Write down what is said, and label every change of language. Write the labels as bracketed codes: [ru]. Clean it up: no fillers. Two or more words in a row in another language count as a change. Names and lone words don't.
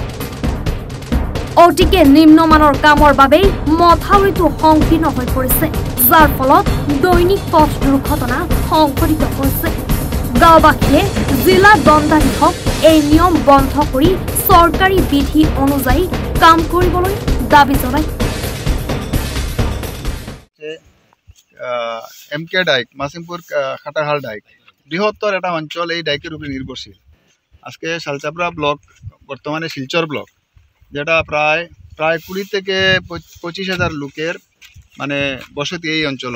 [as] অতিকে নিম্নমানৰ কামৰ বাবেই মথাউৰিটো সংকীৰ্ণ হৈ পৰিছে, যাৰ ফলত দৈনিক পথ দুৰ্ঘটনা সংঘটিত হৈছে। গাঁওবাসীয়ে জিলা দণ্ডাধীশক এই নিয়ম বন্ধ কৰি চৰকাৰী বিধি অনুযায়ী কাম কৰিবলৈ দাবী জনায়। [bn] MK ডাইক মাসিমপুর খাটাহাল ডাইক বৃহত্তর একটা অঞ্চল এই ডাইকের উপরে নির্ভরশীল। আজকে শালচাপড়া ব্লক বর্তমানে শিলচর ব্লক, যেটা প্রায় 20 থেকে 25,000 লোকের মানে বসতি এই অঞ্চল।